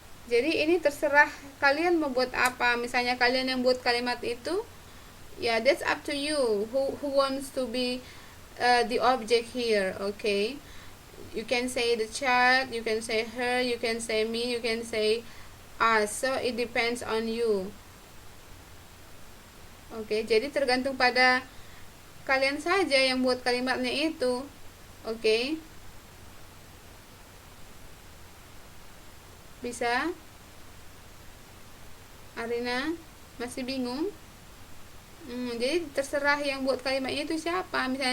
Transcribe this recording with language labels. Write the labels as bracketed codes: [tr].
[id] Jadi ini terserah kalian membuat apa. Misalnya kalian yang buat kalimat itu, ya [en] that's up to you. Who wants to be the object here? Okay. You can say the child, you can say her, you can say me, you can say us. So it depends on you. [id] Okay, jadi tergantung pada kalian saja yang buat kalimatnya itu. Okay. Bisa? Arina masih bingung? Jadi terserah yang buat kalimatnya itu siapa.